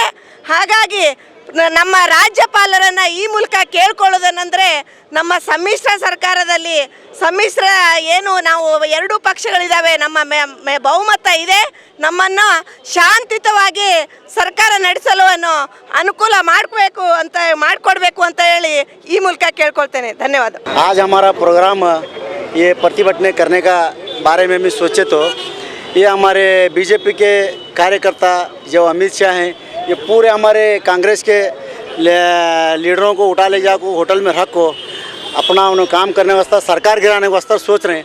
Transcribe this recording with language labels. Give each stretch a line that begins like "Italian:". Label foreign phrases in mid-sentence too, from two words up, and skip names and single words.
Kannada: ಹಾಗಾಗಿ ನಮ್ಮ ರಾಜ್ಯಪಾಲರನ್ನು ಈ ಮೂಲಕ ಕೇಳ್ಕೊಳ್ಳೋದೇನೆಂದರೆ, ನಮ್ಮ ಸಮ್ಮಿಶ್ರ ಸರ್ಕಾರದಲ್ಲಿ ಏನು ನಾವು 2 ಪಕ್ಷಗಳಿದ್ದಾವೆ, ನಮ್ಮ ಬಹುಮತ ಇದೆ, ನಮ್ಮನ್ನು ಶಾಂತಿಯುತವಾಗಿ ಸರ್ಕಾರ ನಡೆಸಲು ಅನುಕೂಲ ಮಾಡಿಕೊಡ್ಬೇಕು ಅಂತ ಹೇಳಿ ಈ ಮೂಲಕ ಕೇಳ್ಕೊಳ್ತೇನೆ. ಧನ್ಯವಾದ.
Hindi: आज हमारा प्रोग्राम ये प्रतिभटने करने का बारे में भी सोचे तो ये हमारे बीजेपी के कार्यकर्ता जो अमित शाह हैं, ये पूरे हमारे कांग्रेस के लीडरों को उठा ले जाकर होटल में रख को अपना उन्हें काम करने वास्ते सरकार गिराने वास्ते सोच रहे हैं.